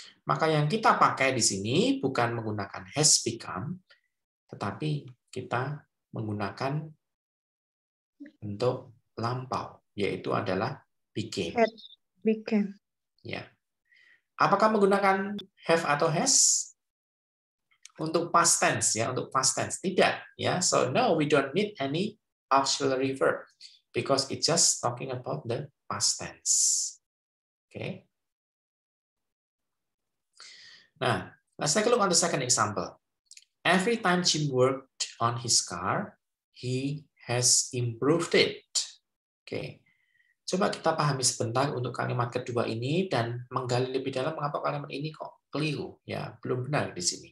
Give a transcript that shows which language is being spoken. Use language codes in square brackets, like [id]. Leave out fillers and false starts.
[id] Maka yang kita pakai di sini bukan menggunakan has become, tetapi kita menggunakan bentuk lampau, yaitu adalah became. [en] Had became. [id] Ya. Apakah menggunakan have atau has? Untuk past tense ya, untuk past tense tidak ya. [en] So no, we don't need any auxiliary verb because it's just talking about the past tense. Okay. Nah, let's take a look on the second example. Every time Jim worked on his car, he has improved it. [id] Oke. Coba kita pahami sebentar untuk kalimat kedua ini dan menggali lebih dalam mengapa kalimat ini kok keliru ya, belum benar di sini.